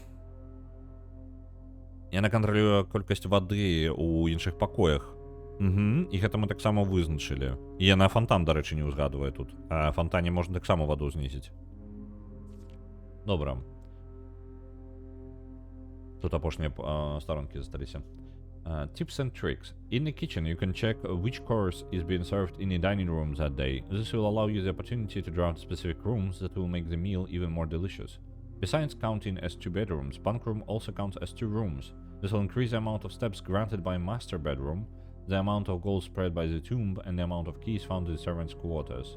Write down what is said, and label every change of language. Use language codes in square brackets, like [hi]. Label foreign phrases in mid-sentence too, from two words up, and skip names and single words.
[be] Яна кантралюе колькасць вады ў іншых пакоях. І гэта мы таксама вызначылі. І яна фонтан, дарэчы, не ўзгадвае тут. А фонтане можна таксама ваду знізіць. Добра. Тут апошнія старонкі засталіся. [en] Tips and tricks. In the kitchen, you can check which course is being served in the dining room that day. This will allow you the opportunity to draft specific rooms that will make the meal even more delicious. Besides counting as 2 bedrooms, bunk room also counts as 2 rooms. This will increase the amount of steps granted by master bedroom, the amount of gold spread by the tomb, and the amount of keys found in the servants' quarters.